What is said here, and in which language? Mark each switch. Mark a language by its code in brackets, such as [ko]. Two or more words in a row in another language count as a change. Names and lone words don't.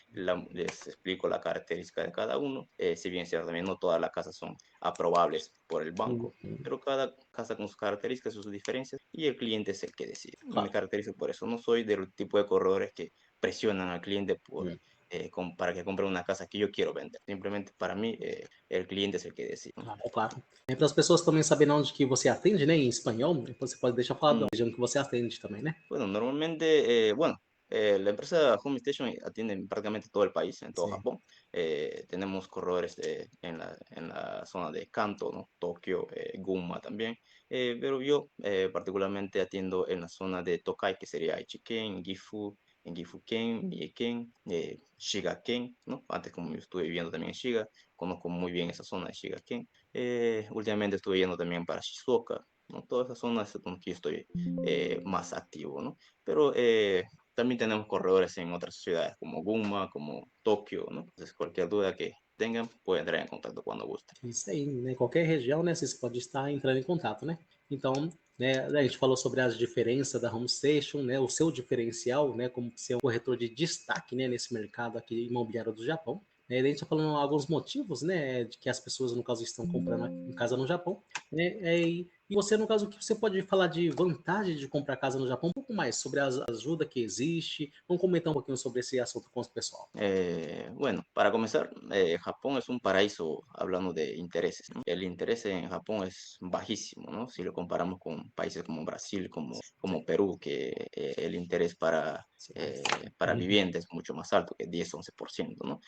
[es] Les explico la característica de cada uno. Si bien es cierto, también no todas las casas son aprobables por el banco, Uhum. pero cada casa con sus características, sus diferencias, y el cliente es el que decide. Y me Claro. caracterizo por eso. No soy del tipo de corredores que presionan al cliente Hum. para que compre una casa que yo quiero vender. Simplemente para mí, el cliente es el que decide. Claro, claro. [pt] É para as pessoas também saberem onde que você atende, né, em espanhol, então você pode deixar falar da Mm, região que você atende também, né? [es] Bueno, normalmente, bueno, la empresa Home Station atiende prácticamente todo el país, en todo [pt] Sim. [es] Japón. Tenemos corredores en la zona de Kanto, ¿no? Tokio, Gunma también. Pero yo particularmente atiendo en la zona de Tokai, que sería Aichiken, Gifu, en Gifuken, Mieken, Shigaken, ¿no? Antes como yo estuve viviendo también en Shiga, conozco muy bien esa zona de Shigaken. Últimamente estuve yendo también para Shizuoka, ¿no? Todas esas zonas es donde yo estoy más activo, ¿no? Pero también tenemos corredores en otras ciudades como Gunma, como Tokio, ¿no? Entonces, cualquier duda que tengan, pueden entrar en contacto cuando gusten. [pt] Isso aí, né? Qualquer região, né? Você pode estar entrando em contato, né? Então, né, a gente falou sobre as diferenças da Home Station, né? O seu diferencial, né? Como ser um corretor de destaque, né? Nesse mercado aqui imobiliário do Japão. Né, a gente está falando alguns motivos, né? De que as pessoas, no caso, estão comprando em casa no Japão. Né, e você, no caso, que você pode falar de vantagem de comprar casa no Japão, um pouco mais sobre a ajuda que existe. Vamos comentar um pouquinho sobre esse assunto com o pessoal. [es] Bueno, para comenzar, Japón es un paraíso hablando de intereses, ¿no? El interés en Japón es bajísimo, ¿no? Si lo comparamos con países como Brasil, como Perú, que el interés [pt] Sim. [es] para vivienda es mucho más alto, que 10-11%, ¿no?